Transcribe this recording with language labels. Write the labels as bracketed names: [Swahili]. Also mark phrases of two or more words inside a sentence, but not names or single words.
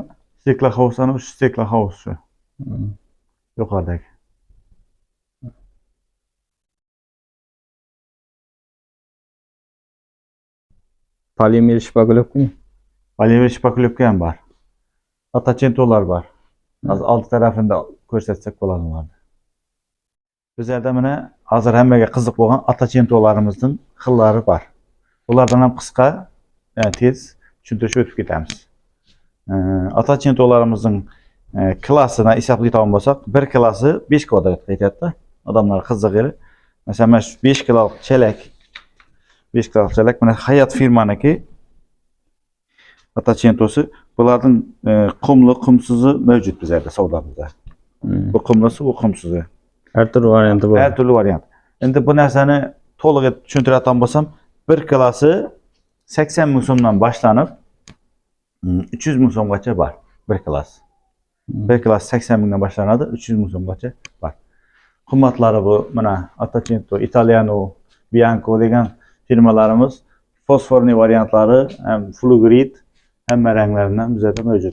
[Uzbek] Stekla hovuzdan uch stekla hovuz shu. Yuqoridagi. Polimer shpagulovka. Polimer shpakulyovka ham bor. Atachentolar bor. [Turkish] Az alt tarafında [Uzbek] ko'rsatsak bo'ladi ularni. Bizlarda mana hozir hammaga qiziq bo'lgan atachentolarımızın xillari bor. Ulardan ham qisqa, tez tushuntirib o'tib ketamiz. Atachentolarımızın klassini hisoblaydigan bo'lsak, bir klassi 5 kvadrat ketadi. Odamlar qiziqadi. Masalan, mana shu 5 kiloluk chelak 5 kiloluk chelak mana Hayat firmaniki atachentosi. Bularning qumli, qumsizi mavjud bizlarda savdomizda. Bu qumlisi, bu qumsizi. Har turli varianti bor. [Turkish] Her türlü variant. [Uzbek] Endi bu narsani to'liq tushuntiradigan bo'lsam, bir klassi 80 ming so'mdan boshlanib 300 ming so'mgacha bor. Bir klass. Bir klass 80 mingdan boshlanadi, 300 ming so'mgacha bor. Qimmatlari bu mana Atacento, Italiano, Bianco degan firmalarimiz fosforli variantlari ham Flugrid hamma ranglaridan bizda mavjud.